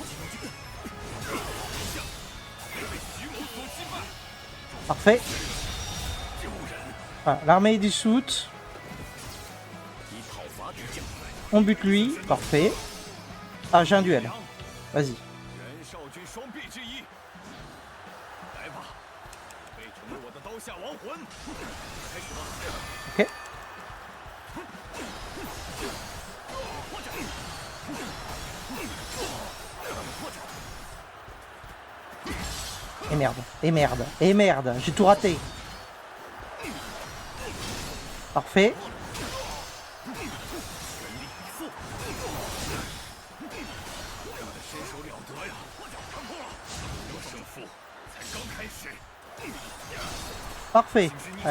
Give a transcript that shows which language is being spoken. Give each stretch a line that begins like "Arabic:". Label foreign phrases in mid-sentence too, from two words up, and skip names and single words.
French: Parfait. Voilà, l'armée est dissoute. On bute lui. Parfait. Ah, j'ai un duel. Vas-y.
Chinese: 袁绍军双臂之一，来吧，备成为我的刀下亡魂。开始吧。
French: Ok. Et merde, et merde, et merde, j'ai tout raté. Parfait. Parfait. Allez.